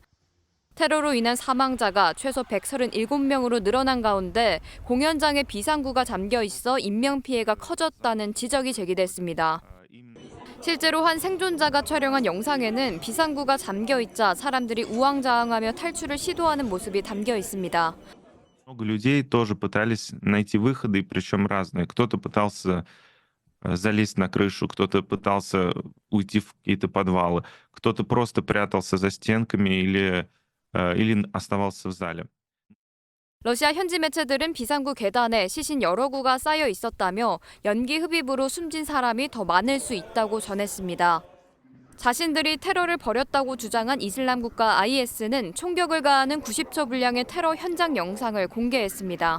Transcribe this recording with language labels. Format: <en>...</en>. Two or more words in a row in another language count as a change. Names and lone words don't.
<ko>테러로 인한 사망자가 최소 137명으로 늘어난 가운데 공연장에 비상구가 잠겨 있어 인명피해가 커졌다는 지적이 제기됐습니다. 실제로 한 생존자가 촬영한 영상에는 비상구가 잠겨 있자 사람들이 우왕좌왕하며 탈출을 시도하는 모습이 담겨 있습니다.</ko> <ru>Много людей тоже пытались найти выходы, причем разные. Кто-то пытался залезть на крышу, кто-то пытался уйти в какие-то подвалы, кто-то просто прятался за стенками или оставался в зале.</ru> <ko>러시아 현지 매체들은 비상구 계단에 시신 여러 구가 쌓여 있었다며 연기 흡입으로 숨진 사람이 더 많을 수 있다고 전했습니다. 자신들이 테러를 벌였다고 주장한 이슬람 국가 IS는 총격을 가하는 90초 분량의 테러 현장 영상을 공개했습니다.</ko>